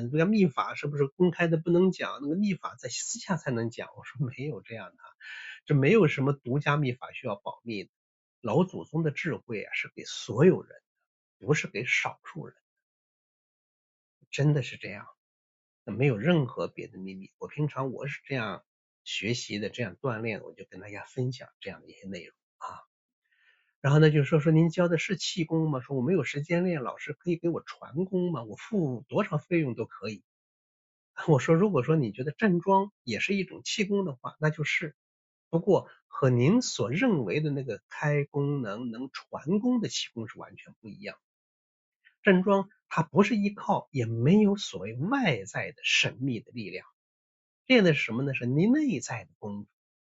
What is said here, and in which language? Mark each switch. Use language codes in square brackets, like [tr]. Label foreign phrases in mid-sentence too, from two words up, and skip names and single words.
[zh] 獨家秘法是不是公開的不能講？那個秘法在私下才能講？我說沒有這樣的，這沒有什麼獨家秘法需要保密的。老祖宗的智慧啊，是給所有人的，不是給少數人的，真的是這樣。沒有任何別的秘密。我平常我是這樣學習的，這樣鍛鍊，我就跟大家分享這樣的一些內容啊。然後呢，就說您教的是氣功嗎？說我沒有時間練，老師可以給我傳功嗎？我付多少費用都可以。我說如果說你覺得站樁也是一種氣功的話，那就是。不過和您所認為的那個開功能傳功的氣功是完全不一樣。站樁它不是依靠，也沒有所謂外在的神秘的力量，練的是什麼呢？是你內在的功夫。